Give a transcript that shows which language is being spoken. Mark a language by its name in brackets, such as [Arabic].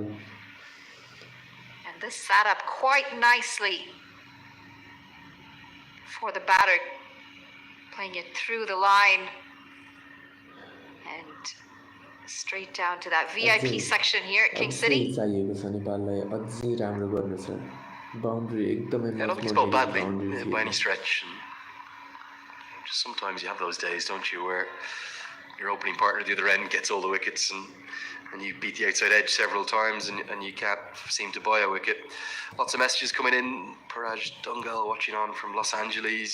[English] And this sat up quite nicely for the batter, playing it through the line and straight down to that VIP section here at King City. [Nepali] चाहिएको छ नेपाललाई अझै राम्रो गर्नु छ boundary एकदमै [English] I don't think it's bowled badly by any stretch. Just sometimes you have those days, don't you, where your opening partner at the other end gets all the wickets and you beat the outside edge several times and you can't seem to buy a wicket. Lots of messages coming in. Paraj Dungal watching on from Los Angeles.